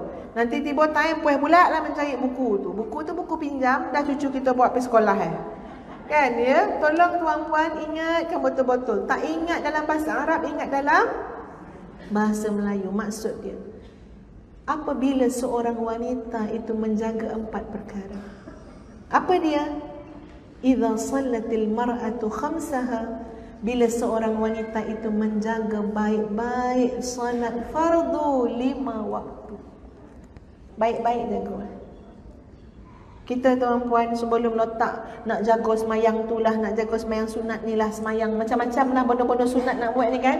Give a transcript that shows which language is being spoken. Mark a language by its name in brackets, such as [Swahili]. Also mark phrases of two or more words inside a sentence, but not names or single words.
[Malay] Nanti tiba time puas pula lah mencari buku tu. Buku tu buku pinjam, dah cucu kita bawa pergi sekolah kan ya. Tolong tuan-puan ingatkan betul-betul. Tak ingat dalam bahasa Arab, ingat dalam bahasa Melayu. Maksud dia, apabila seorang wanita itu menjaga 4 perkara. Apa dia? [Arabic] إذا صلت المرأة خمسها, [Malay] bila seorang wanita itu menjaga baik-baik solat fardu 5 waktu. Baik-baik jaga. Kita tuan-puan sebelum letak nak jaga semayang tu lah, nak jaga semayang sunat ni lah, semayang macam-macam lah benda-benda sunat nak buat ni kan.